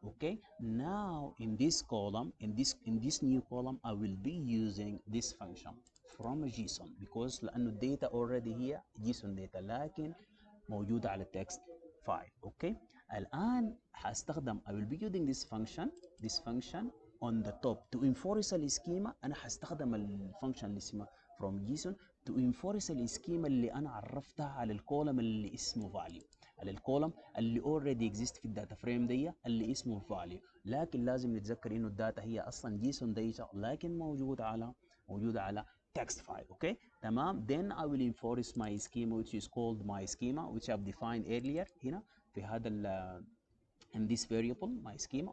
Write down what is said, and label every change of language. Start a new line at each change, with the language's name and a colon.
English: Okay, now in this column, in this new column, I will be using this function from JSON because لأنه data already here JSON data
Arabic: لكن موجودة على
English: text file. Okay,
Arabic: الآن هستخدم
English: I will be using this function on the top to enforce السكيما.
Arabic: أنا هستخدم الفانكشن اللي اسمها from JSON
English: to enforce
Arabic: السكيما اللي أنا عرفتها على الكولم اللي اسمه value، على الكولم اللي
English: already exist
Arabic: في الداتا فريم دي اللي اسمه value. لكن لازم نتذكر إنه الداتا هي أصلا JSON data لكن موجودة على text file. Okay, تمام.
English: Then I will enforce my schema which is called my schema which I've defined earlier
Arabic: هنا في هذا
English: in this variable my schema.